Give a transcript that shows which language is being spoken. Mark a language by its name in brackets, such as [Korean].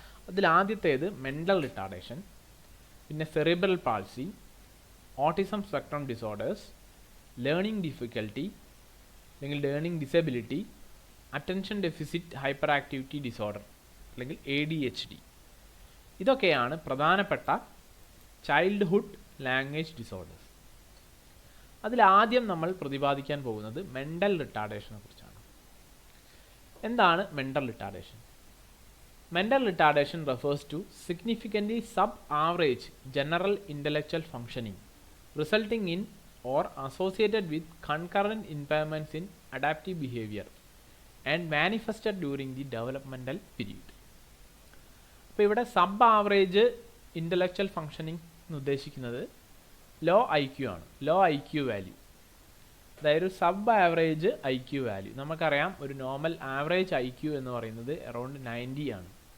[Malayalam] അതിൽ ആദ്യത്തേത് mental retardation, പിന്നെ cerebral palsy, autism spectrum disorders, learning difficulty അല്ലെങ്കിൽ learning disability, attention deficit hyper activity disorder അല്ലെങ്കിൽ ADHD. ഇതൊക്കെയാണ് പ്രധാനപ്പെട്ട ചൈൽഡ്ഹുഡ് ലാംഗ്വേജ് ഡിസോർഡേഴ്സ്. അതിലാദ്യം നമ്മൾ പ്രതിപാദിക്കാൻ പോകുന്നത് മെൻ്റൽ റിട്ടാർഡേഷനെ കുറിച്ചാണ്. എന്താണ് mental retardation? [English] Mental retardation refers to significantly sub-average general intellectual functioning, resulting in or associated with concurrent impairments in adaptive behavior and manifested during the developmental period. [Malayalam] അപ്പോൾ ഇവിടെ sub average intellectual functioning എന്ന് ഉദ്ദേശിക്കുന്നത് law I Q ആണ്, law I Q value. അതായത് ഒരു sub average I Q value. നമുക്കറിയാം ഒരു normal average I Q എന്ന് പറയുന്നത് അറൗണ്ട് 90 ആണ്.